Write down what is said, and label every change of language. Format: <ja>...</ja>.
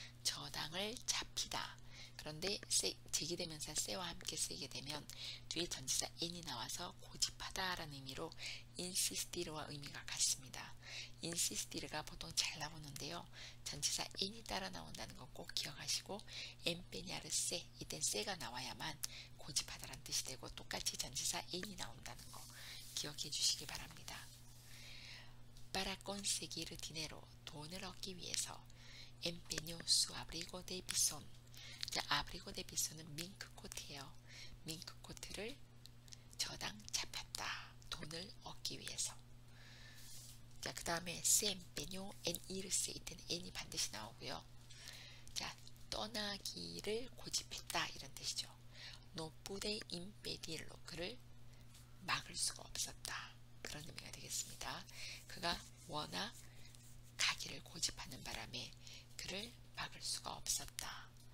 <ko>저당을 잡히다. 그런데 제기대명사 세와 함께 쓰이게 되면 뒤에 전치사 n이 나와서 고집하다 라는 의미로 insistir와 의미가 같습니다. insistir가 보통 잘 나오는데요. 전치사 n이 따라 나온다는 거 꼭 기억하시고 empeñar se, 이땐 se가 나와야만 고집하다라는 뜻이 되고 똑같이 전치사 n이 나온다는 거 기억해 주시기 바랍니다.</ko> <es>Para conseguir dinero,</es> <ko>돈을 얻기 위해서</ko> <es>empeñó su abrigo de bisón.</es> <ko>자,</ko> <es>abrigo de bison</es> <ko>은 밍크 코트예요. 밍크 코트를 저당 잡혔다. 돈을 얻기 위해서. 자, 그 다음에</ko> <es>se empeñó en irse.</es> <ko>이때는 n이 반드시 나오고요. 자, 떠나기를 고집했다 이런 뜻이죠.</ko> <es>No pude impedirlo.</es> <ko>그를 막을 수가 없었다. 그런 의미가 되겠습니다. 그가 워낙 가기를 고집하는 바람에 그를 막을 수가 없었다.</ko>